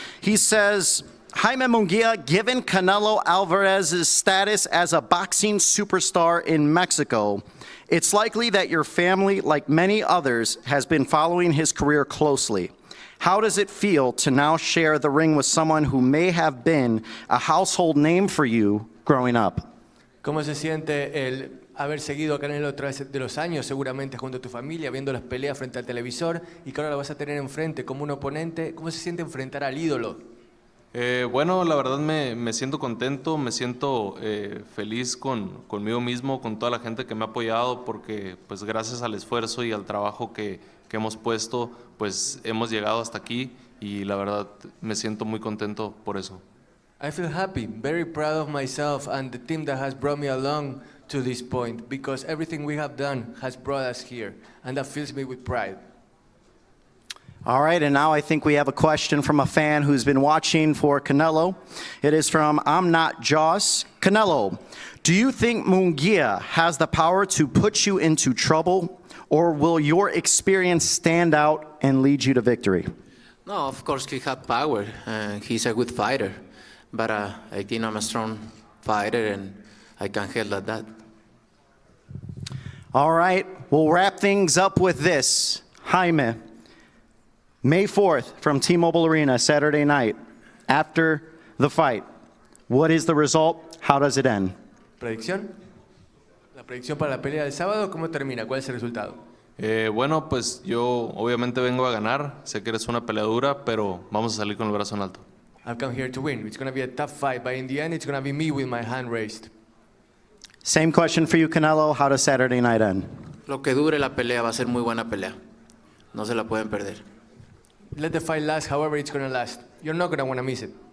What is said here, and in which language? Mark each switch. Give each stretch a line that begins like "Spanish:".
English: He says, Jaime Munguia, given Canelo Alvarez's status as a boxing superstar in Mexico, it's likely that your family, like many others, has been following his career closely. How does it feel to now share the ring with someone who may have been a household name for you growing up?
Spanish: ¿Cómo se siente el haber seguido a Canelo a través de los años, seguramente junto a tu familia, viendo las peleas frente al televisor, y que ahora lo vas a tener enfrente como un oponente? ¿Cómo se siente enfrentar al ídolo? Bueno, la verdad me siento contento, me siento feliz conmigo mismo, con toda la gente que me ha apoyado, porque pues gracias al esfuerzo y al trabajo que hemos puesto, pues hemos llegado hasta aquí y la verdad me siento muy contento por eso.
English: I feel happy, very proud of myself and the team that has brought me along to this point, because everything we have done has brought us here, and that fills me with pride. All right, and now I think we have a question from a fan who's been watching for Canelo. It is from I'm Not Joss. Canelo, do you think Munguia has the power to put you into trouble, or will your experience stand out and lead you to victory? No, of course he has power. He's a good fighter, but I think I'm a strong fighter and I can handle that. All right, we'll wrap things up with this. Jaime, May 4th from T-Mobile Arena, Saturday night, after the fight. What is the result? How does it end?
Spanish: ¿Predicción? La predicción para la pelea del sábado, ¿cómo termina? ¿Cuál es el resultado? Bueno, pues yo obviamente vengo a ganar. Sé que eres una peleadura, pero vamos a salir con el brazo en alto.
English: I've come here to win. It's going to be a tough fight, but in the end, it's going to be me with my hand raised. Same question for you, Canelo. How does Saturday night end?
Spanish: Lo que dure la pelea va a ser muy buena pelea. No se la pueden perder.
English: Let the fight last however it's going to last. You're not going to want to miss it.